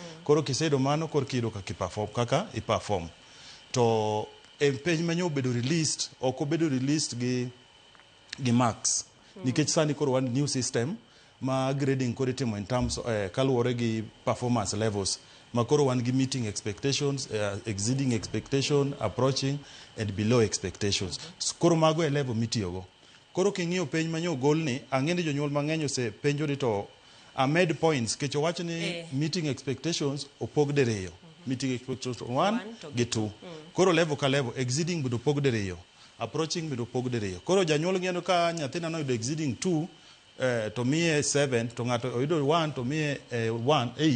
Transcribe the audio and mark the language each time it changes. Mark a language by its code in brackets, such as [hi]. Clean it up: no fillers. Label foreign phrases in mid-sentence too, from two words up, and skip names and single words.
[luo] Koro kisedo mano koro kido kaka i-perform. To e page manyo obedo released ok obedo released gi marks. Nikech sani koro [en] one new system [luo] ma grading koro itimo [en] in terms [luo] kaluwore gi [en] performance levels [luo] ma koro wan gi [en] meeting expectations, exceeding expectation, approaching and below expectations. [luo] Koro mago e level mitiyogo. Koro king'iyo penj manyo gol ni ang'eni jonyuol mang'eny ose penjori to amed points kech owacho ni [en] meeting expectations [luo] opog diriyo. [en] Meeting expectations [luo] 1 gi 2. Koro level ka level exceeding bendo opog diriyo. Approaching bendo opog diriyo. Koro janyuol ng'eno ka nyathina no yudo exceeding 2 to miye 7 to ng'ato oyudo 1 to miye 8.